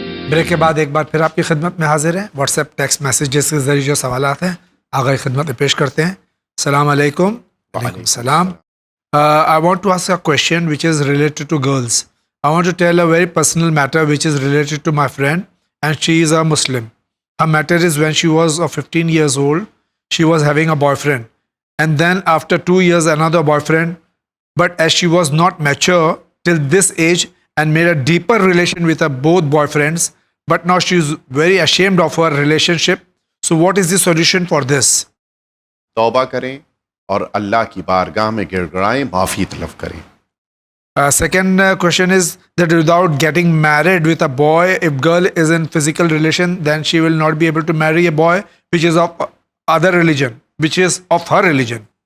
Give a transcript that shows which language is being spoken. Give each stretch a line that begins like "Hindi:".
Urdu: Break کے بعد ایک بار پھر آپ کی خدمت میں حاضر ہیں. واٹس ایپ ٹیکسٹ میسیجز کے ذریعے جو سوالات ہیں آگاہ خدمت میں پیش کرتے ہیں. السلام علیکم. وعلیکم السلام.
English: I want to ask a question which is related to girls. I want to tell a very personal matter which is related to my friend, and she is a Muslim. Her matter is when she was 15 years old, she was having a boyfriend. And then after 2 years, another boyfriend. But as she was not mature till this age and made a deeper relation with her both boyfriends, but now she is very ashamed of her relationship. So what is the solution for this?
Urdu: توبہ کریں اور اللہ کی بارگاہ میں گڑ گڑائیں، معافی طلب کریں.
English: Second question is that without getting married with a boy, if girl is in physical relation, then she will not be able to marry a boy which is of other religion, which is of her religion.